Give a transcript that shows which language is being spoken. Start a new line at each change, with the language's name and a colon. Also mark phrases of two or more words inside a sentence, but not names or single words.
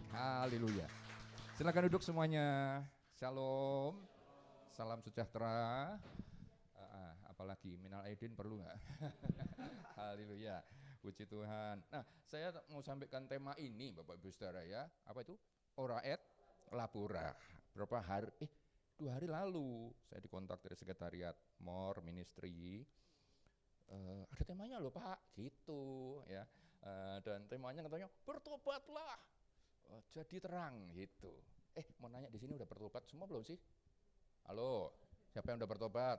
Indonesian: Haleluya. Silakan duduk semuanya. Shalom. Salam sejahtera. Apalagi
Arabic: من العائدين
Indonesian: perlu nggak? Haleluya. Puji Tuhan. Nah, saya mau sampaikan tema ini Bapak Ibu Saudara ya. Apa itu?
Latin: Ora et labora.
Indonesian: Berapa hari? 2 hari lalu saya dikontak dari sekretariat MOR Ministry. Ada temanya loh Pak, gitu ya. Dan temanya katanya bertobatlah, jadi terang gitu. Mau nanya di sini udah bertobat semua belum sih? Halo, siapa yang udah bertobat?